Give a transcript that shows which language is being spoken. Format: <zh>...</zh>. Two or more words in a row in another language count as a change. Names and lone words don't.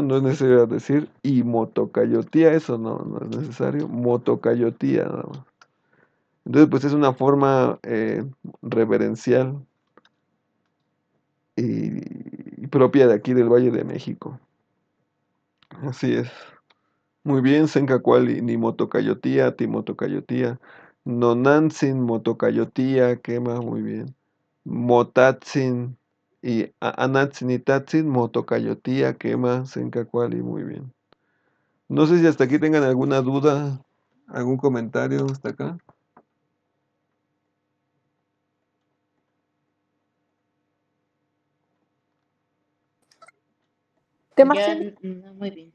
<es>No es necesario decir y motocayotía, eso no es necesario. Motocayotía, nada más. Entonces, pues es una forma reverencial y propia de aquí del Valle de México. Así es. Muy bien,</es> <nah>Sencacuali, ni motocayotía, timotocayotía. Nonantzin, motocayotía,</nah> <es>quema, muy bien.</es> <nah>Motatzin y anatzin y tatzin, motocayotía, quema, Sencacuali,</nah> <es>muy bien. No sé si hasta aquí tengan alguna duda, algún comentario hasta acá. Demasiado. No, muy bien.</es>